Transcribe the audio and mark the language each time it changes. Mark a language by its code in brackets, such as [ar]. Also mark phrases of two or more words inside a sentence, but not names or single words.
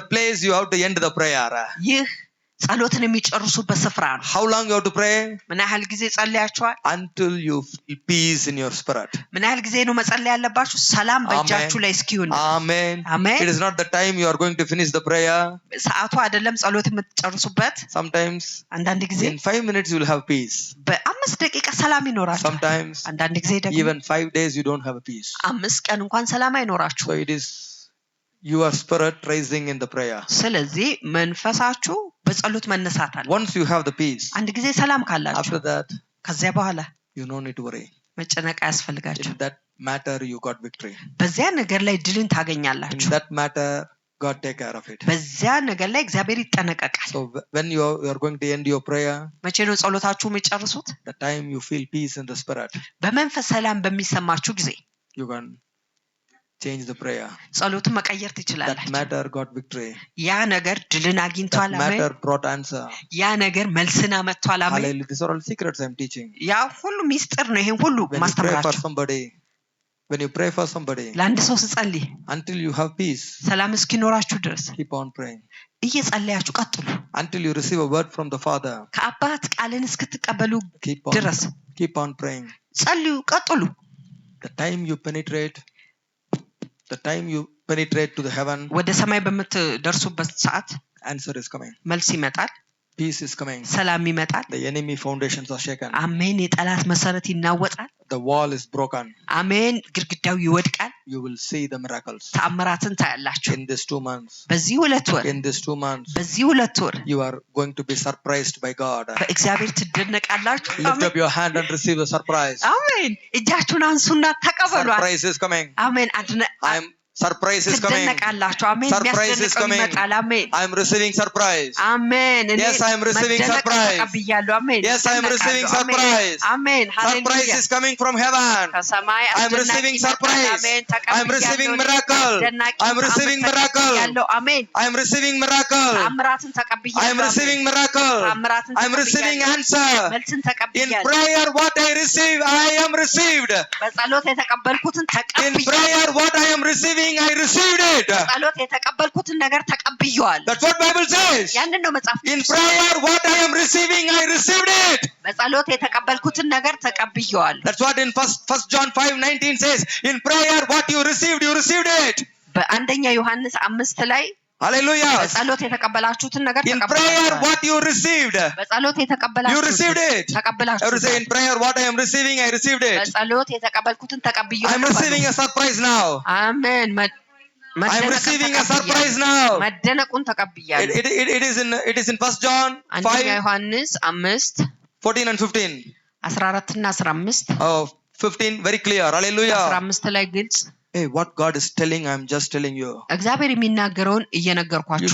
[en] the place you have to end the prayer. [am] ይህ ጸሎትን የሚጨርሱበት ስፍራ ነው። [en] How long you have to pray? [am] ምን ያህል ጊዜ ጸልያችኋል? [en] Until you feel peace in your spirit. [am] ምን ያህል ጊዜ ነው መጸለይ ያለባችሁ? ሰላም በእጃችሁ ላይ እስኪሆን። [en] Amen. Amen. It is not the time you are going to finish the prayer. [am] ሰዓቱ አይደለም ጸሎት የምትጨርሱበት። [en] Sometimes [am] አንዳንድ ጊዜ [en] in 5 minutes you will have peace. [am] በ5 ደቂቃ ሰላም ይኖራችኋል። [en] Sometimes [am] አንዳንድ ጊዜ ደግሞ [en] even 5 days you don't have peace. [am] 5 ቀን እንኳን ሰላም አይኖራችሁም። [en] So it is your spirit rising in the prayer. [am] ስለዚህ መንፈሳችሁ በጸሎት መነሳት አለ። [en] Once you have the peace, [am] አንድ ጊዜ ሰላም ካላችሁ [en] after that [am] ከዚያ በኋላ [en] you no need to worry. [am] መጨነቅ አያስፈልጋችሁ። [en] In that matter you got victory. [am] በዚያ ነገር ላይ ድልን [en] In [am] ታገኛላችሁ። [en] that matter God take care of it. [am] በዚያ ነገር ላይ እግዚአብሔር ይጠነቀቃል። [en] So when you are going to end your prayer, [am] መቼ ነው ጸሎታችሁ የሚጨርሱት? [en] the time you feel peace in the spirit, [am] በመንፈስ ሰላም በሚሰማችሁ ጊዜ [en] you can change the prayer. [am] ጸሎትን መቀየር [en] That [am] ትችላላችሁ። [en] matter got victory. [am] ያ ነገር ድልን አግኝቷል። [en] That [am] አሜን። [en] matter brought answer. [am] ያ ነገር መልስን አመጥቷል። አሜን። [en] Hallelujah. These are all secrets I'm teaching. [am] ያ ሁሉ ሚስጥር ነው። ይሄን ሁሉ [en] When you pray for [am] ማስተምራችሁ [en] somebody, when you pray for somebody, [am] ለአንድ ሰው ስትጸልይ [en] until you have peace, [am] ሰላም እስኪኖራችሁ ድረስ [en] keep on praying. [am] እየጸለያችሁ ቀጥሉ። [en] Until you receive a word from the Father, [am] ከአባት ቃልን እስክትቀበሉ ድረስ [en] keep on praying. [am] ጸልዩ፣ ቀጥሉ። [en] The time you penetrate to the heaven, [am] ወደ ሰማይ በምትደርሱበት ሰዓት [en] answer is coming. [am] መልስ ይመጣል። [en] Peace is coming. [am] ሰላም ይመጣል። [en] The enemy foundations are shaken. [am] አሜን። የጠላት መሰረት ይናወጣል። [en] The wall is broken. [am] አሜን። ግድግዳው ይወድቃል። [en] You will see the miracles. [am] ተአምራትን ታያላችሁ። [en] In these 2 months. [am] በዚህ 2 ወር [en] In these 2 months. [am] በዚህ 2 ወር [en] You are going to be surprised by God. [am] በእግዚአብሔር ትደነቃላችሁ። [en] Lift up your hand and receive a surprise. [am] አሜን። እጃችሁን አንሱና ተቀበሉ። [en] Surprise is coming. [am] አሜን። [en] Surprise is coming. [am] ትደነቃላችሁ። አሜን። [en] Surprise is coming. [am] አሜን። [en] I am receiving surprise. [am] አሜን። [en] Yes, I am receiving surprise. [am] ተቀብያለሁ። አሜን። [en] Yes, I am receiving surprise. [am] አሜን። [en] Surprise is coming from heaven. [am] ከሰማይ [en] I am receiving surprise. I am receiving miracle. I am receiving miracle. [am] አሜን። [en] I am receiving miracle. [am] ተአምራትን ተቀብያለሁ። [en] I am receiving miracle. I am receiving answer. [am] መልስን [en] In [am] ተቀብያለሁ። [en] prayer what I receive, I am received. [am] በጸሎት የተቀበልኩትን [en] In [am] ተቀብያለሁ። [en] prayer what I am receiving, I received it. [am] በጸሎት የተቀበልኩትን ነገር ተቀብያለሁ። [en] That's what Bible says. [am] ያንን ነው መጽሐፍ። [en] In prayer what I am receiving, I received it. [am] በጸሎት የተቀበልኩትን ነገር ተቀብያለሁ። [en] That's what in first John 5:19 says. In prayer what you received it. [am] በአንደኛ ዮሐንስ 5 ላይ [en] Hallelujah. [am] በጸሎት የተቀበላችሁትን ነገር [en] In prayer what you received, [am] በጸሎት [en] you [am] የተቀበላችሁትን [en] received it. Every say in prayer what I am receiving, I received it. [am] በጸሎት የተቀበልኩትን ተቀብያለሁ። [en] I am receiving a surprise now. [am] አሜን። [en] I am receiving a surprise now. [am] መደነቁን ተቀብያለሁ። [en] It is in first John [am] አንደኛ 5 ዮሐንስ 5 [en] 14 and 15. [am] 14 እና 15 [en] 15 very clear. Hallelujah. [am] 15 ላይ ግልጽ። [en] Hey, what God is telling, I am just telling you. [am] እግዚአብሔር የሚናገረውን [en] You [am] እየነገርኳችሁ።